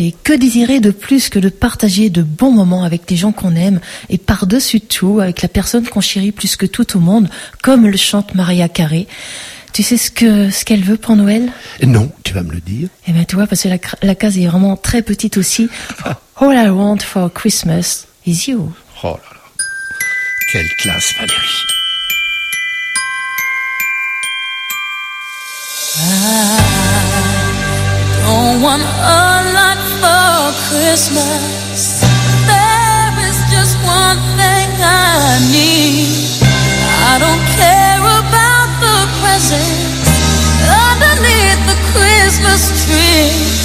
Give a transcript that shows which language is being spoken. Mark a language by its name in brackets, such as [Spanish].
[French] Et que désirer de plus que de partager de bons moments avec les gens qu'on aime et par-dessus tout avec la personne qu'on chérit plus que tout au monde, comme le chante Mariah Carey. Tu sais ce qu'elle veut pour Noël ? Non, tu vas me le dire. Eh bien, tu vois, parce que la case est vraiment très petite aussi. [English] All I want for Christmas is you. [French] Oh là là, quelle classe, Valérie. [English] I don't want a lot for Christmas. There is just one thing I need. I don't care about the presents underneath the Christmas tree.